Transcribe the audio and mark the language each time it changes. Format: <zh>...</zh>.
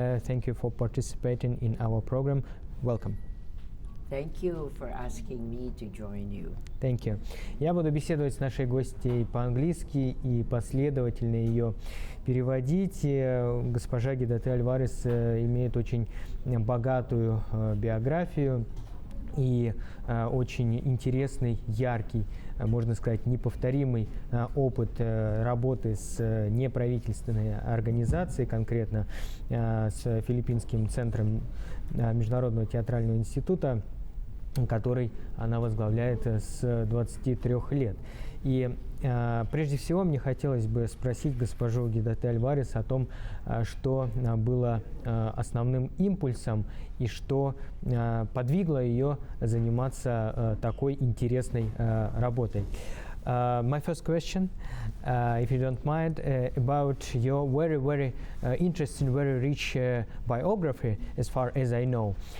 <en>Thank you for participating in our program. Welcome. Thank you for asking me to join you. Thank you.</en> <ru>Я буду беседовать с нашей гостьей по-английски и последовательно ее переводить. Госпожа Гедате Альварес имеет очень богатую биографию и очень интересный, яркий, можно сказать, неповторимый опыт работы с неправительственной организацией, конкретно с Филиппинским центром Международного театрального института, который она возглавляет с 23 лет. И прежде всего мне хотелось бы спросить госпожу Гедате Альварес о том, что было основным импульсом и что подвигло ее заниматься такой интересной работой.</ru> <en>My first question, if you don't mind, about your very interesting, very rich biography, as far as I know.</en>